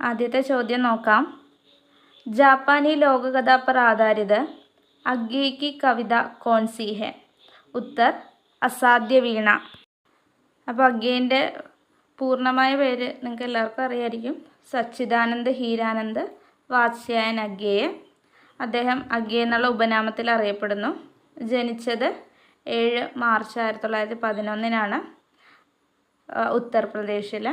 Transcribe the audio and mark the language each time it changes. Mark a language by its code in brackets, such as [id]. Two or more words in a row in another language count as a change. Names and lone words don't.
[ml] ആദ്യത്തെ ചോദ്യം നോക്കാം. [hi] जापानी लोककथा पर आधारित अज्ञे की कविता कौन सी है? उत्तर असाध्य वीणा. [ml] അപ്പോൾ അഗ്ഗേൻ്റെ പൂർണ്ണമായ പേര് നിങ്ങൾക്ക് എല്ലാവർക്കും അറിയായിരിക്കും. സച്ചിദാനന്ദ് ഹീരാനന്ദ് വാത്സ്യായൻ അഗ്ഗേയ്. അദ്ദേഹം അഗ്ഗേ എന്നുള്ള ഉപനാമത്തിൽ അറിയപ്പെടുന്നു. ജനിച്ചത് 7 മാർച്ച് 1911 ഉത്തർപ്രദേശിൽ.